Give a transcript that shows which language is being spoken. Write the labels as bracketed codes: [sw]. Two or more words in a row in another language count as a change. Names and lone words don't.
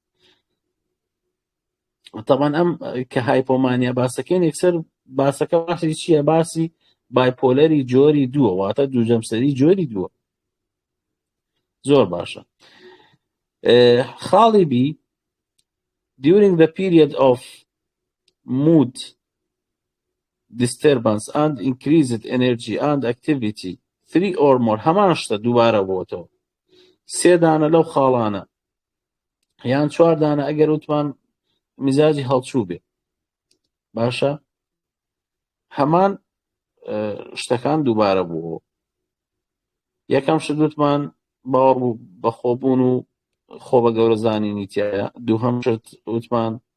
[ckb] طبعاً ئەم کە هایپۆمانیا باسەکەین یەکسەر باسەکە باسی چییە؟ باسی بایپۆلەری جۆری دووە، واتە دووجەمسەری جۆری دووە. زۆر باشە. خاڵی بی [en] during the period of mood disturbance and increased energy and activity 3 or more [ckb] هەمان شتە دووبارە بۆتەوە 3 دانە لەو خاڵانە یان 4 دانە ئەگەر وتمان میزاجی هەڵچوو بێ. باشە؟ هەمان شتەکان دووبارە بووەوە. یەکەم شت وتمان باوەڕ بوو بە خۆبوون و خۆ بە گەورەزانینی تایە، دووهەم شت وتمان